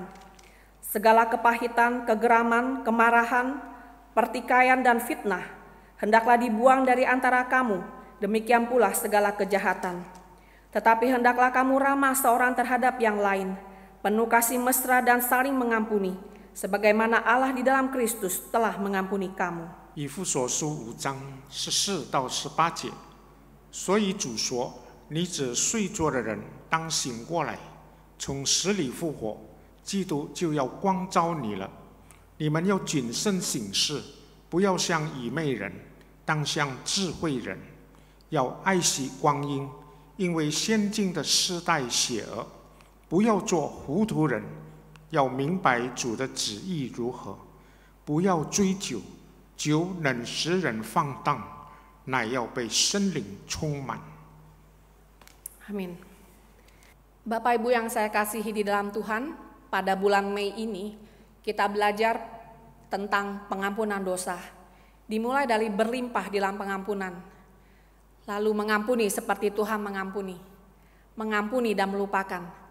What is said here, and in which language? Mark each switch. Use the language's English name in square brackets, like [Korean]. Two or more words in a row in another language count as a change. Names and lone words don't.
[Indonesian] Segala kepahitan, kegeraman, kemarahan, pertikaian dan fitnah hendaklah dibuang dari antara kamu, demikian pula segala kejahatan. Tetapi hendaklah kamu ramah seorang terhadap yang lain, penuh kasih mesra dan saling mengampuni, sebagaimana Allah di dalam Kristus telah mengampuni kamu. [Chinese] 以弗所书5章14到18节，所以主说：你这睡着的人，当醒过来，从死里复活，基督就要光照你了。你们要谨慎行事，不要像愚昧人，当像智慧人，要爱惜光阴，因为现今的世代邪恶。不要做糊涂人，要明白主的旨意如何。不要追酒，酒能使人放荡，乃要被圣灵充满。 [Indonesian] Amin. Bapak Ibu yang saya kasihi di dalam Tuhan, pada bulan Mei ini kita belajar tentang pengampunan dosa. Dimulai dari berlimpah di dalam pengampunan, lalu mengampuni seperti Tuhan mengampuni, mengampuni dan melupakan.